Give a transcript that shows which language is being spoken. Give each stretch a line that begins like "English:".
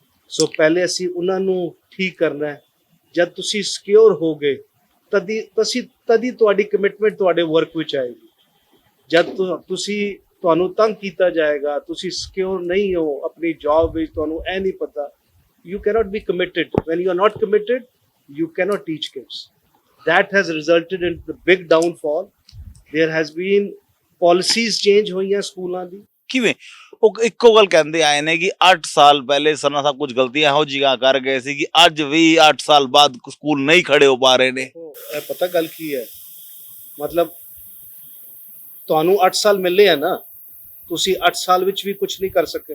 Punjabi: ਸੋ ਪਹਿਲੇ ਅਸੀਂ ਉਹਨਾਂ ਨੂੰ ਠੀਕ ਕਰਨਾ ਹੈ। ਜਦ ਤੁਸੀਂ ਸਿਕਿਉਰ ਹੋਗੇ ਤਦੀ ਤੁਹਾਡੀ ਕਮਿਟਮੈਂਟ ਤੁਹਾਡੇ ਵਰਕ ਵਿੱਚ ਆਏਗੀ। ਜਦ ਤੁਹਾਨੂੰ ਤੰਗ ਕੀਤਾ ਜਾਏਗਾ, ਤੁਸੀਂ ਸਿਕਿਉਰ ਨਹੀਂ ਹੋ ਆਪਣੀ ਜੌਬ ਵਿੱਚ, ਤੁਹਾਨੂੰ ਇਹ ਨਹੀਂ ਪਤਾ,
English: you cannot be committed. When you are not committed, you cannot teach kids. that has resulted in the big downfall. There has been policies change
Punjabi: ਹੋਈਆਂ ਸਕੂਲਾਂ ਦੀ। ਕਿਵੇਂ? ਉਹ ਇੱਕੋ ਗੱਲ ਕਹਿੰਦੇ ਆਏ ਨੇ ਕਿ 8 ਸਾਲ ਪਹਿਲੇ ਸਰਨਾ ਸਾਹਿਬ ਕੁਝ ਗਲਤੀਆਂ ਇਹੋ ਜਿਹੀਆਂ ਕਰ ਗਏ ਸੀ ਕਿ ਅੱਜ ਵੀ 8 ਸਾਲ ਬਾਅਦ ਸਕੂਲ ਨਹੀਂ ਖੜੇ ਹੋ ਪਾ ਰਹੇ ਨੇ। ਇਹ ਪਤਾ ਗੱਲ ਕੀ ਹੈ, ਮਤਲਬ ਤੁਹਾਨੂੰ 8 ਸਾਲ ਮਿਲੇ ਆ ਨਾ, ਤੁਸੀਂ 8 ਸਾਲ ਵਿੱਚ ਵੀ ਕੁਝ ਨਹੀਂ ਕਰ ਸਕੇ।